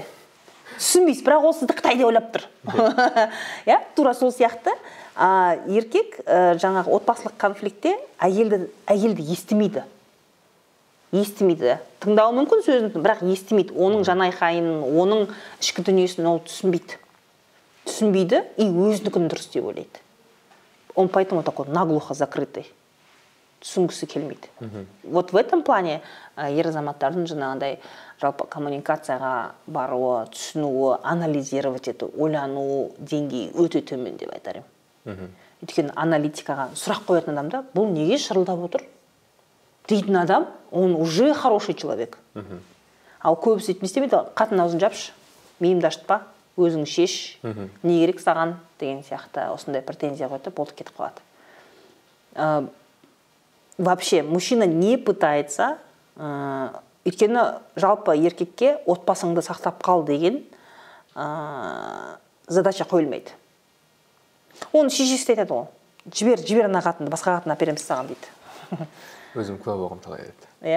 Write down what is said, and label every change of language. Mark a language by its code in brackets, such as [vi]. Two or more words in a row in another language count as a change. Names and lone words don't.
[kk] Түсінбейсіз, бірақ ол сізді Қытайда ойлап тұр. Тура сол сияқты еркек жаңағы отбасылық конфликтте әйелді естімейді. Тыңдауы мүмкін сөзін, бірақ естімейді. Оның жан айқайын, оның ішкі дүниесін ол түсінбейді. И өзінікін дұрыс деп ойлайды. [ru] Он поэтому такой наглухо закрытый. [kk] Түсінгісі келмейді. [ru] Вот в этом плане [kk] ер азаматтардың жаңағыдай жалпы коммуникацияға баруы, түсінуі, анализировать ету, ойлану деңгейі өте төмен деп айтарым. Өйткені аналитикаға сұрақ қоятын адамда бұл неге шырылдап отыр? Дейтін адам, [ru] он уже хороший человек. [kk] Ал көбісі істемейді, қатын аузын жапшы, миымды ашытпа, өзің шеш, не керек саған деген сияқты осындай претензия қойды, болды кетіп қалады. [ru] Вообще, мужчина не пытается, [kk] өйткені жалпы еркекке отбасыңды сақтап қал деген задача қойылмайды. Оны шешесі айтады ғой. Жібер ана қатынды, басқа қатын әпереміз саған дейді. Өзім куә болғым талай еді.